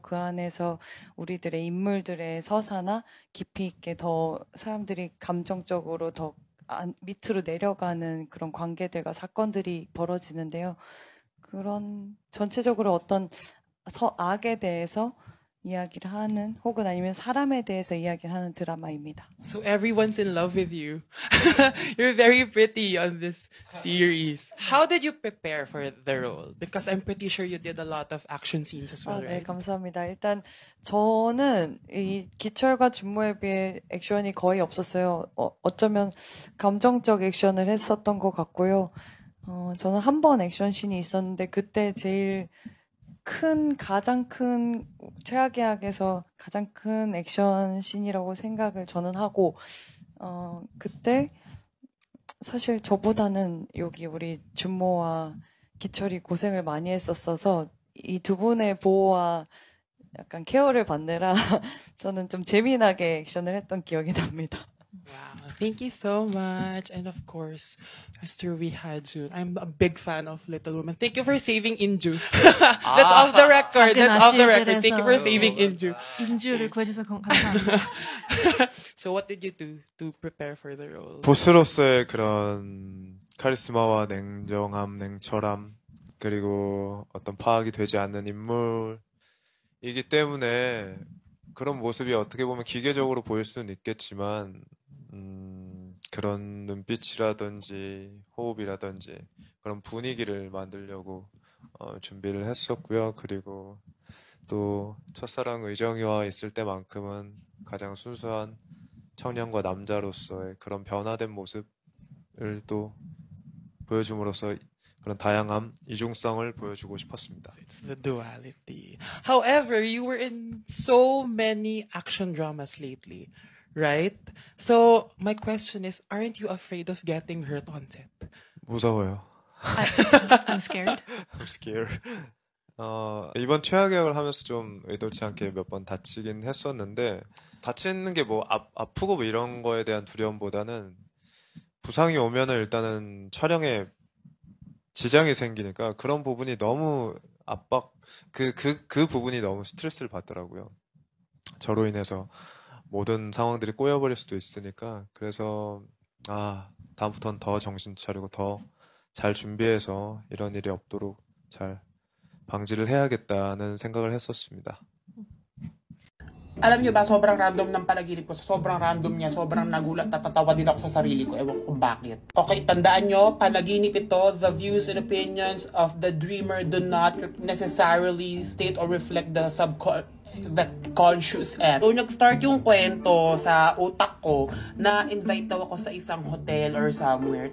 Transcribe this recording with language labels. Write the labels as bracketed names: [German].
[Korean] 그 안에서 우리들의 인물들의 서사나 깊이 있게 더 사람들이 감정적으로 더 밑으로 내려가는 그런 관계들과 사건들이 벌어지는데요. 그런 전체적으로 어떤 악에 대해서 이야기를 하는 혹은 아니면 사람에 대해서 이야기를 하는 드라마입니다. [English] So everyone's in love with you. You're very pretty on this series. How did you prepare for the role? Because I'm pretty sure you did a lot of action scenes as well, [Korean] 네, [English] right? [Korean] 감사합니다. 일단 저는 이 기철과 준모에 비해 액션이 거의 없었어요. 어쩌면 감정적 액션을 했었던 것 같고요. 저는 한 번 액션씬이 있었는데 그때 제일 가장 큰 최악의학에서 가장 큰 액션씬이라고 생각을 저는 하고 그때 사실 저보다는 여기 우리 준모와 기철이 고생을 많이 했었어서 이 두 분의 보호와 약간 케어를 받느라 저는 좀 재미나게 액션을 했던 기억이 납니다. [English] Wow, thank you so much. And of course, Mr. Wihajun, I'm a big fan of Little Women. Thank you for saving Inju. That's off the record. That's off the record. Thank you for saving Inju. [Korean] 인주를 구해주셔서 감사합니다. [English] So what did you do to prepare for the role? [Korean] 보스로서의 그런 카리스마와 냉정함, 냉철함, 그리고 어떤 파악이 되지 않는 인물이기 때문에 그런 모습이 어떻게 보면 기계적으로 보일 수는 있겠지만 그런 눈빛이라든지 호흡이라든지 그런 분위기를 만들려고 준비를 했었고요. 그리고 또 첫사랑 의정이와 있을 때만큼은 가장 순수한 청년과 남자로서의 그런 변화된 모습을 또 보여줌으로써 그런 다양함, 이중성을 보여주고 싶었습니다. [English] It's the duality. However, you were in so many action dramas lately, right? So my question is, aren't you afraid of getting hurt on set? [Korean] 무서워요. [English] I'm scared. I'm scared. [Korean] 이번 최악역을 하면서 좀 의도치 않게 몇 번 다치긴 했었는데 다치는 게 뭐 아프고 뭐 이런 거에 대한 두려움보다는 부상이 오면은 일단은 촬영에 지장이 생기니까 그런 부분이 너무 그 부분이 너무 스트레스를 받더라고요. 저로 인해서 모든 상황들이 꼬여버릴 수도 있으니까 그래서 다음부터는 더 정신 차리고 더 잘 준비해서 이런 일이 없도록 잘 방지를 해야겠다는 생각을 했었습니다. [Filipino] Alam niyo ba, sobrang random ng panaginip ko. Sobrang random niya, sobrang nagulat at tatawa din ako sa sarili ko. Ewan ko kung bakit. Okay, tandaan niyo, panaginip ito. [English] The views and opinions of the dreamer do not necessarily state or reflect the conscious end. [Filipino] So, nag-start yung kwento sa utak ko na invite daw ako sa isang hotel or somewhere.